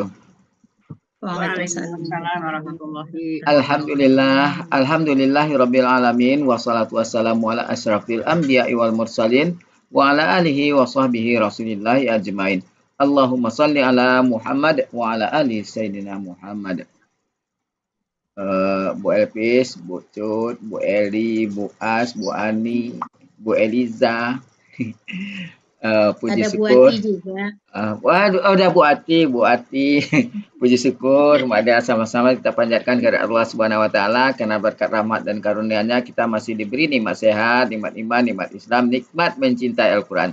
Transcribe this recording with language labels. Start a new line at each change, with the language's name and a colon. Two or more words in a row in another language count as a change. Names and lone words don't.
Arabic: وعليكم السلام ورحمة الله الحمد لله، الحمد لله رب العالمين والصلاة والسلام على أشرف الأنبياء والمرسلين وعلى آله وصحبه رسول الله أجمعين. اللهم صل على محمد وعلى آل سيدنا محمد.
Indonesian: Bu Elvis, Bu Cut, Bu Eli, Bu As, Bu Ani, Bu Eliza, puji Ada Bu syukur. Ati juga. Waduh, udah Bu Ati, Bu Ati. Puji syukur, mari sama-sama kita panjatkan kepada Allah
Arabic: سبحانه وتعالى
Indonesian: karena berkat rahmat dan karunia-Nya kita masih diberi nikmat sehat, nikmat iman, nikmat Islam, nikmat mencintai Al-Qur'an.